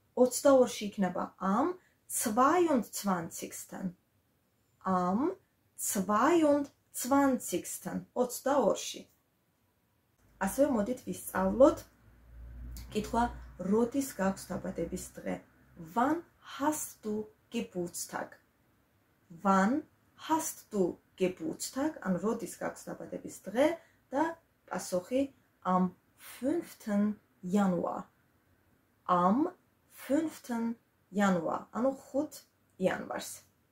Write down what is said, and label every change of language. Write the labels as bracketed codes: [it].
[ka] 22-ში იქნება [de] am 22. Am 22. [ka] 22-ში. ასევე მოდით ვისწავლოთ კითხვა როდის გაქვს დაბადების დღე? [de] Wann hast du Geburtstag? Wann hast du Geburtstag? [ka] ანუ როდის გაქვს დაბადების დღე და პასუხი [de] am 5. Januar. Am 5. Januar. [ka] ანუ 5 იანვარს.